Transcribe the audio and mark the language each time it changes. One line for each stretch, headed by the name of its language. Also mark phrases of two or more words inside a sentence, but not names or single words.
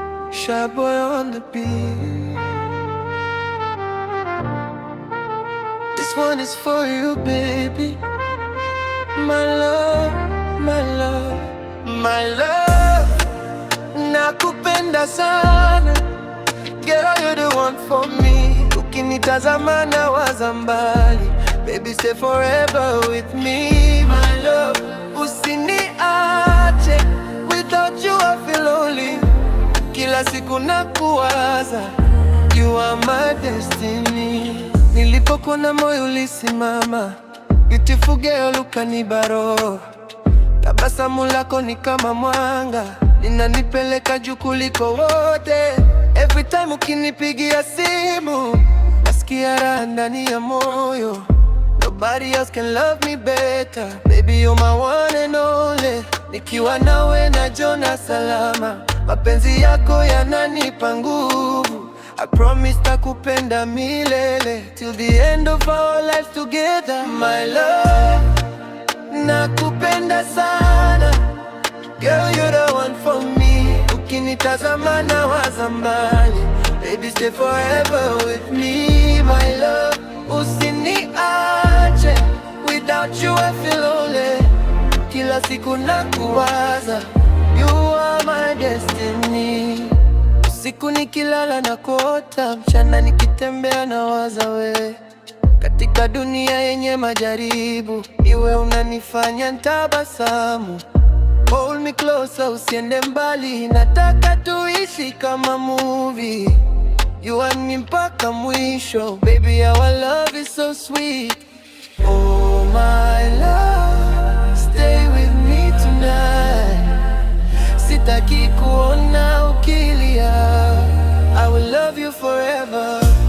English: Shy Boy on the beat. This one is for you, baby. My love, my love, my love.
Swahili: Nakupenda sana.
English: Girl, you're the one for me.
Swahili: Ukinitazama nawaza mbali.
English: Baby, stay forever with me, my love.
Swahili: Usiniache.
English: Without you, I feel lonely.
Swahili: Kila siku nakuwaza.
English: You are my destiny.
Swahili: Nilipokuona moyo ulisimama.
English: Beautiful girl,
Swahili: ukanibaro. Tabasamu lako ni kama mwanga, linanipeleka juu kuliko wote.
English: Every time
Swahili: ukinipigia simu, nasikia raha ndani ya moyo.
English: Nobody else can love me better. Baby, you're my one and only.
Swahili: Nikiwa nawe najiona salama. Mapenzi yako yananipa nguvu.
English: I promise
Swahili: takupenda milele.
English: Till the end of our lives together. My love,
Swahili: nakupenda sana.
English: Girl, you're the one for me.
Swahili: Ukinitazama nawaza mbali.
English: Baby, stay forever with me, my love.
Swahili: Usiniache.
English: Without you, I feel lonely.
Swahili: Kila siku nakuwaza.
English: You are my destiny.
Swahili: Usiku nikilala nakuota, mchana nikitembea nawaza wewe. Katika dunia yenye majaribu, iwe unanifanya ntabasamu.
English: Hold me closer,
Swahili: usiende mbali, nataka tuishi kama movie.
English: You and me
Swahili: mpaka mwisho,
English: baby, our love is so sweet. Oh my love, stay with me tonight.
Swahili: Sitaki kuona ukilia.
English: I will love you forever.